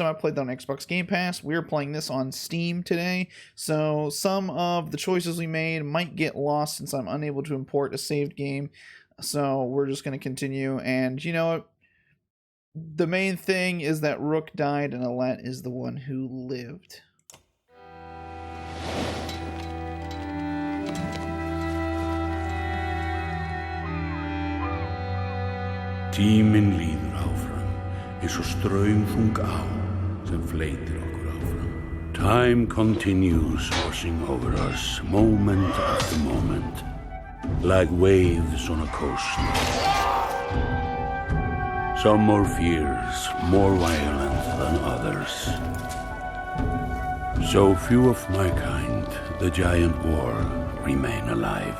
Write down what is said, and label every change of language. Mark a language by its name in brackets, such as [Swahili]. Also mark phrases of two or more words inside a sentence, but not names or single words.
[Icelandic] I played that on Xbox Game Pass. We're playing this on Steam today, so some of the choices we made might get lost since I'm unable to import a saved game. So we're just going to continue, and you know what? The main thing is that Rook died and Alette is the one who lived. Tíminn líður áfram, eins og straumþung á sem fleytir okkur áfram. [English] Time continues washing over us, moment after moment, like waves on a coast. Some more fierce, more violent than others. So few of my kind, the giant war, remain alive.